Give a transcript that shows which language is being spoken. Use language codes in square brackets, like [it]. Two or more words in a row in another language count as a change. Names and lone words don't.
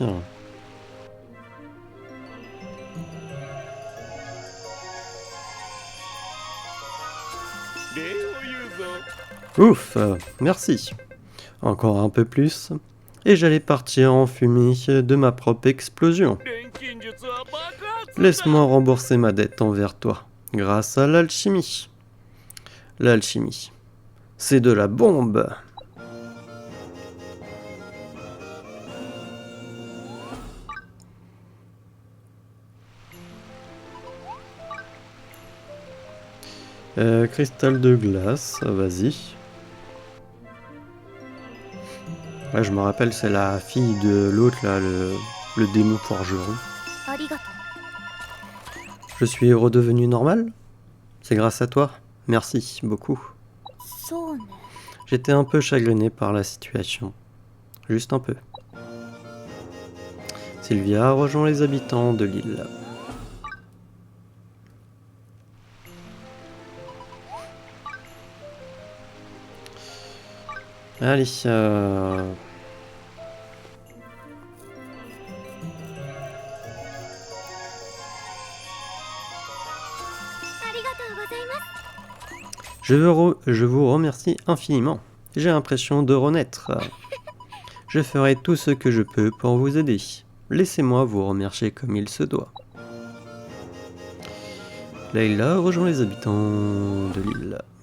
[fr] Ouf, merci. Encore un peu plus. Et j'allais partir en fumée de ma propre explosion. [ja] 錬金術は爆発だ [fr] Laisse-moi rembourser ma dette envers toi, grâce à l'alchimie. L'alchimie, c'est de la bombe. Cristal de glace, vas-y. Ouais, je me rappelle, c'est la fille de l'autre, là, le démon forgeron. [ja] ありがと [fr] Je suis redevenu normal? C'est grâce à toi. Merci beaucoup. [ja] うそうね [fr] J'étais un peu chagriné par la situation. Juste un peu. Sylvia a rejoint les habitants de l'île. Allez, [ja] ありがとうございます [fr] je vous remercie infiniment. J'ai l'impression de renaître. Je ferai tout ce que je peux pour vous aider. Laissez-moi vous remercier comme il se doit. Layla rejoint les habitants de l'île.